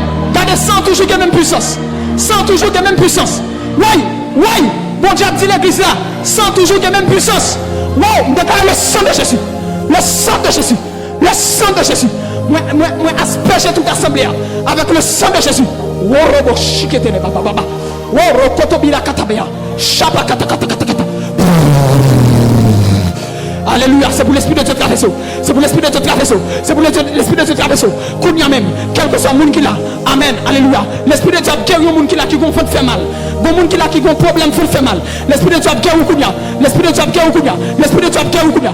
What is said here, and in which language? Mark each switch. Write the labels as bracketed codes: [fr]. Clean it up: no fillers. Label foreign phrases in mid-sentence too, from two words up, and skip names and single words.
[fr] Gardez sans toujours la même puissance. Sans toujours la même puissance. Oui, oui. Bon Dieu dit l'église là. Sans toujours la même puissance. Wow, déclare le sang de Jésus. Le sang de Jésus. Le sang de Jésus. Moi asperger toute l'assemblée avec le sang de Jésus. Worobo shikete ne baba baba. Woro kotobila katabea. Shaba kata kata kata kata. Alléluia, c'est pour l'esprit de Dieu traversé. C'est pour l'esprit de Dieu traversé. C'est pour l'esprit de Dieu traversé. Kounia même, quel que soit le monde qui l'a. Amen. Alléluia. L'esprit de Dieu a guéri le monde qui l'a qui gonfle fait mal. Le monde qui l'a qui gon problème fait mal. L'esprit de Dieu a guéri Kounia. L'esprit de Dieu a guéri Kounia. L'esprit de Dieu a guéri Kounia.